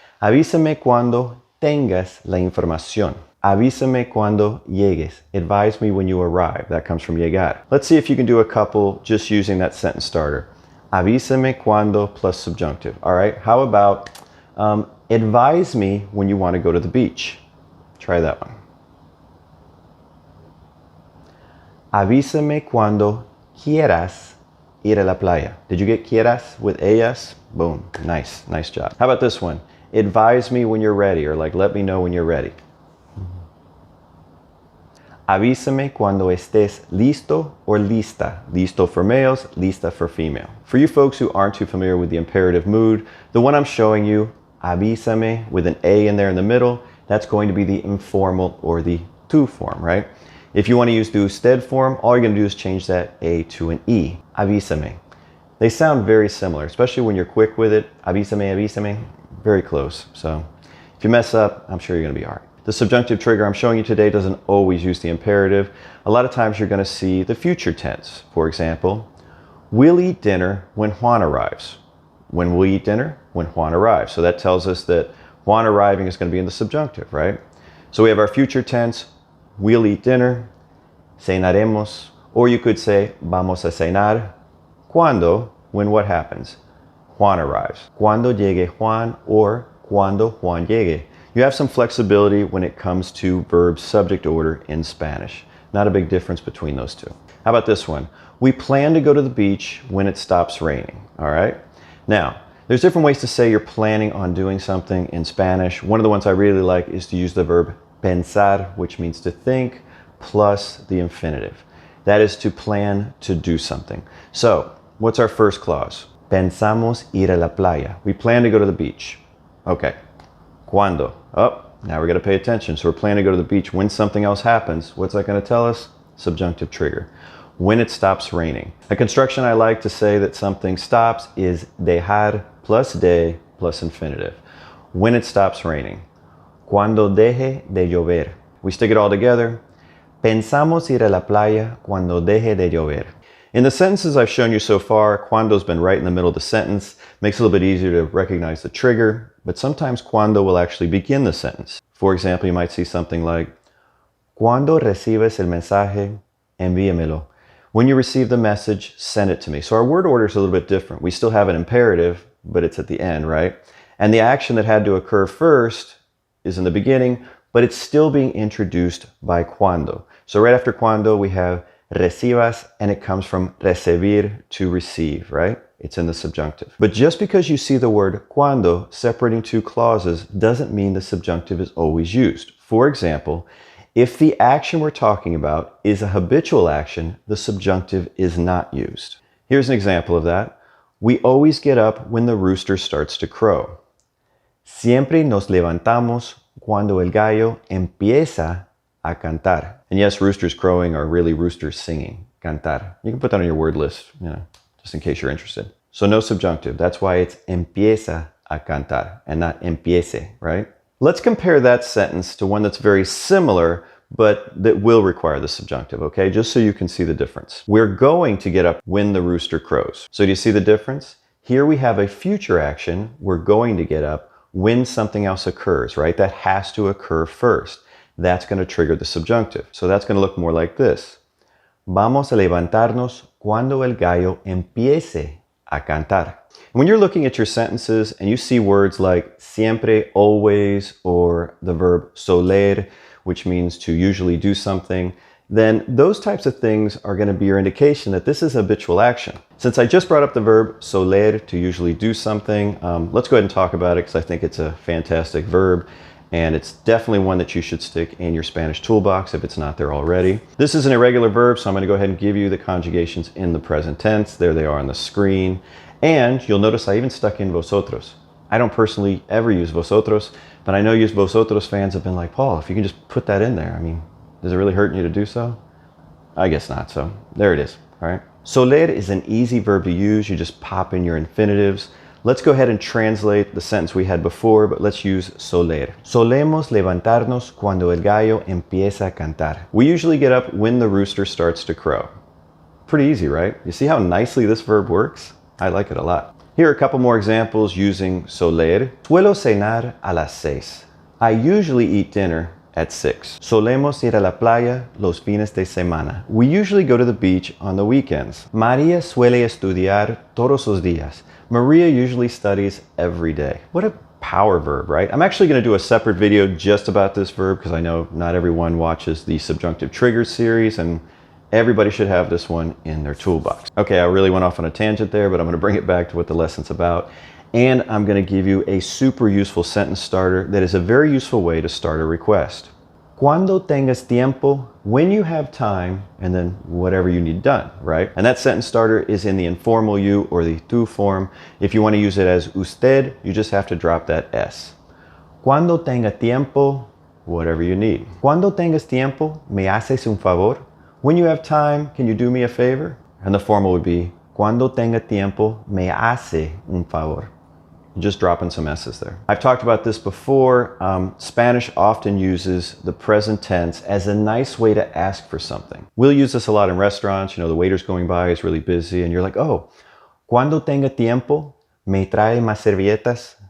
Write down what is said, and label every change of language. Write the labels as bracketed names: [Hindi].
[Spanish] Avísame cuando tengas la información. Avísame cuando llegues. [English] Advise me when you arrive. That comes from llegar. Let's see if you can do a couple just using that sentence starter. [Spanish] Avísame cuando [English] plus subjunctive. All right. How about advise me when you want to go to the beach? Try that one. [Spanish] Avísame cuando quieras ir a la playa. [English] Did you get quieras with AS? Boom. Nice. Nice job. How about this one? Advise me when you're ready, or like let me know when you're ready. [Spanish] Avísame cuando estés listo or lista. [English] Listo for males, lista for female. For you folks who aren't too familiar with the imperative mood, the one I'm showing you, avísame with an A in there in the middle, that's going to be the informal or the tu form, right? If you want to use the usted form, all you're going to do is change that A to an E. Avísame. They sound very similar, especially when you're quick with it. Avísame, avísame. Very close. So if you mess up, I'm sure you're going to be all right. The subjunctive trigger I'm showing you today doesn't always use the imperative. A lot of times you're going to see the future tense. For example, we'll eat dinner when Juan arrives. When we'll eat dinner? When Juan arrives. So that tells us that Juan arriving is going to be in the subjunctive, right? So we have our future tense, we'll eat dinner, cenaremos, or you could say [Spanish] vamos a cenar. [English] Cuando, when what happens? Juan arrives. [Spanish] Cuando llegue Juan or cuando Juan llegue. [English] You have some flexibility when it comes to verb subject order in Spanish. Not a big difference between those two. How about this one? We plan to go to the beach when it stops raining. All right? Now, there's different ways to say you're planning on doing something in Spanish. One of the ones I really like is to use the verb pensar, which means to think, plus the infinitive. That is to plan to do something. So, what's our first clause? [Spanish] Pensamos ir a la playa. [English] We plan to go to the beach. Okay. Cuando? Oh, now we're going to pay attention. So we're planning to go to the beach when something else happens. What's that going to tell us? Subjunctive trigger. When it stops raining. A construction I like to say that something stops is dejar plus de plus infinitive. When it stops raining. [Spanish] Cuando deje de llover. [English] We stick it all together. [Spanish] Pensamos ir a la playa cuando deje de llover. [English] In the sentences I've shown you so far, cuando's been right in the middle of the sentence. Makes it a little bit easier to recognize the trigger, but sometimes cuando will actually begin the sentence. For example, you might see something like, [Spanish] Cuando recibes el mensaje, envíamelo. [English] When you receive the message, send it to me. So our word order is a little bit different. We still have an imperative, but it's at the end, right? And the action that had to occur first is in the beginning, but it's still being introduced by cuando. So right after cuando, we have recibas, and it comes from recibir, to receive, right? It's in the subjunctive. But just because you see the word cuando separating two clauses doesn't mean the subjunctive is always used. For example, If the action we're talking about is a habitual action, the subjunctive is not used. Here's an example of that. We always get up when the rooster starts to crow. [Spanish] Siempre nos levantamos cuando el gallo empieza a cantar. [English] And yes, roosters crowing are really roosters singing, cantar. You can put that on your word list, just in case you're interested. So no subjunctive. That's why it's [Spanish] empieza a cantar [English] and not empiece, right? Let's compare that sentence to one that's very similar, but that will require the subjunctive, okay? Just so you can see the difference. We're going to get up when the rooster crows. So do you see the difference? Here we have a future action. We're going to get up when something else occurs, right? That has to occur first. That's going to trigger the subjunctive. So that's going to look more like this. Vamos a levantarnos cuando el gallo empiece a cantar. When you're looking at your sentences and you see words like siempre, always, or the verb soler, which means to usually do something, then those types of things are going to be your indication that this is habitual action. Since I just brought up the verb soler, to usually do something, let's go ahead and talk about it because I think it's a fantastic verb. And it's definitely one that you should stick in your Spanish toolbox if it's not there already. This is an irregular verb, so I'm going to go ahead and give you the conjugations in the present tense. There they are on the screen. And you'll notice I even stuck in vosotros. I don't personally ever use vosotros, but I know you vosotros fans have been like, Paul, if you can just put that in there, I mean, does it really hurt you to do so? I guess not, so there it is, all right? Soler is an easy verb to use. You just pop in your infinitives. Let's go ahead and translate the sentence we had before, but let's use soler. [Spanish] Solemos levantarnos cuando el gallo empieza a cantar. [English] We usually get up when the rooster starts to crow. Pretty easy, right? You see how nicely this verb works? I like it a lot. Here are a couple more examples using soler. [Spanish] Suelo cenar a las 6. [English] I usually eat dinner at 6. [Spanish] Solemos ir a la playa los fines de semana. [English] We usually go to the beach on the weekends. [Spanish] María suele estudiar todos los días. [English] Maria usually studies every day. What a power verb, right? I'm actually going to do a separate video just about this verb because I know not everyone watches the Subjunctive Triggers series and everybody should have this one in their toolbox. Okay, I really went off on a tangent there, but I'm going to bring it back to what the lesson's about. And I'm going to give you a super useful sentence starter that is a very useful way to start a request. [Spanish] Cuando tengas tiempo, [English] when you have time, and then whatever you need done, right? And that sentence starter is in the informal you or the tú form. If you want to use it as usted, you just have to drop that S. [Spanish] Cuando tenga tiempo, [English] whatever you need. [Spanish] Cuando tengas tiempo, me haces un favor? [English] When you have time, can you do me a favor? And the formal would be, [Spanish] cuando tenga tiempo, me hace un favor. [English] Just dropping some S's there. I've talked about this before. Spanish often uses the present tense as a nice way to ask for something. We'll use this a lot in restaurants. You know, the waiter's going by, is really busy, and you're like, oh, [Spanish] cuando tenga tiempo, me trae más servilletas?